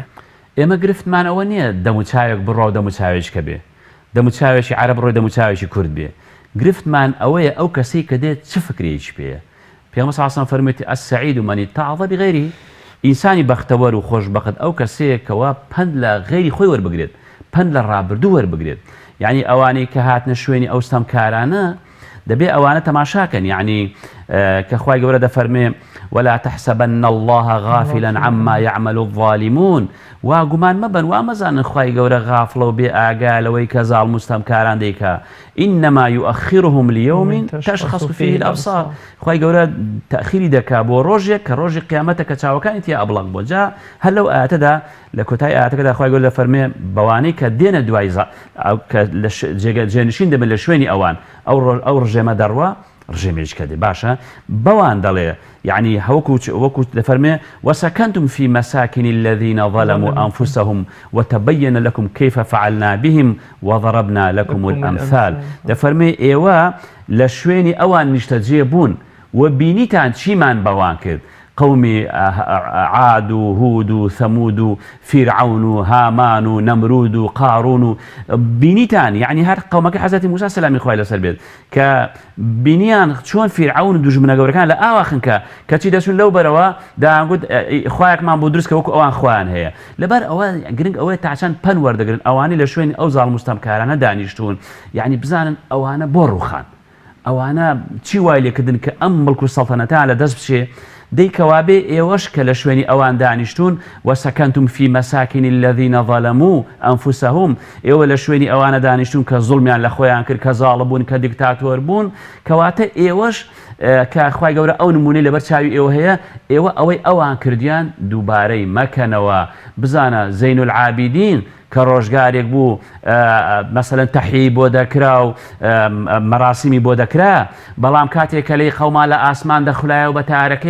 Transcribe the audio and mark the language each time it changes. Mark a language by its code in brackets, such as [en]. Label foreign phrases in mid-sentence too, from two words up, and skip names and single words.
[ckb] ئێمە گرفتمان ئەوە نییە دەموچاوێک بڕۆ دەموچاوێککە بێ دەموچاوێکی عەرەب ڕۆی دەموچاوێکی کورد بێ گرفتمان ئەوەیە ئەو کەسەی کە دێت چ فکرێکی پێیە پێغەمبەر [ar] صلی الله علیه و سلم [ckb] فەرموویەتی [ar] السەعید من اتعظ بغیره [ckb] ئینسانی بەختەوەر و خۆشبەخت ئەو کەسەیە کەوا پند لە غەیری خۆی وەربگرێت پند لە ڕابردوو وەربگرێت یعنی ئەوانەی کە هاتنە شوێنی ئەو ستەمکارانە دەبێ ئەوانە تەماشاکەن یعنی کە خوای گەورە دەفەرمێ [ar] ولا تحسبن الله غافلا عما يعمل الظالمون [ckb] وا گومان مەبن وا مەزانن خوای گەورە غافڵە و بێ ئاگا لەوەی کە زاڵم و ستەمکاران دەیکا [ar] إنما يؤخرهم ليوم تشخص فيه الأبصار [ckb] خوای گەورە تەخیری دەکا بۆ ڕۆژێک کە ڕۆژی قیامەتە کە چاوەکانی تیا ئەبڵق بۆ جا هەر لەو ئاەتەدا لە کۆتای ئاەتەکەدا خوای گەورە دەفەرمێ بەوانەی کە دێنە دوای کە جێنشین دەبن لە شوێنی ئەوان ئەو ڕژێمە دەڕوە ڕژێمێککە دێ باشە بەوان دەڵێ يعني وەکو دەفەرمێ [ar] وسكنتم في مساكن الذين ظلموا أنفسهم وتبين لكم كيف فعلنا بهم وضربنا لكم الأمثال [ckb] دەفەرمێ ئێوە لە شوێنی ئەوان نیشتەجێ بوون و بینیتان چیمان بەوان کرد قومی عاد و هود و ثەمود و فیرعون و هامان و نەمرود و قارون و بینیتان یعنی هەر قەومەکە حەزەتی موسا سەلامی خوای لەسەر بێت کە بینیان چۆن فیرعون و دوژمنە گەورەکان لە ئاوا خنکە کەچی دەچون لەو بەرەوە دەیانگوت خوایەکمان بۆ دروست کە وەکو ئەوان خۆیان هەیە لەبەر ئەوە گرنگ ئەوەیە تاچەند پەن وەردەگرن ئەوانەی لە شوێنی ئەو زاڵم و ستەمکارانە دانیشتون یعنی بزانن ئەوانە بۆ ڕووخان ئەوانە چی وای لێکردن کە ئەم مڵک و سەڵتەنەتان لە دەست بچێ دەیکەوابێ ئێوەش کە لە شوێنی ئەوان دانیشتون [ar] وسكنتم في مساكن الذين ظلموا أنفسهم [ckb] ئێوە لە شوێنی ئەوانە دانیشتون کە زوڵمیان لە خۆیان کرد کە زاڵە بوون کە دیکتاتۆر بوون کەواتە ئێوەش کە خوای گەورە ئەو نمونەی لەبەر چاوی ئێوە هەیە ئێوە ئەوەی ئەوان کردیان دووبارەی مەکەنەوە بزانە زەین العابدین کە ڕۆژگارێک بوو مەسەلەن تەحیی بۆ دەکرا و مەراسیمی بۆ دەکرا بەڵام کاتێک کە لەی قەوما لە ئاسمان دەخولایەوە بە تارەکەیەوە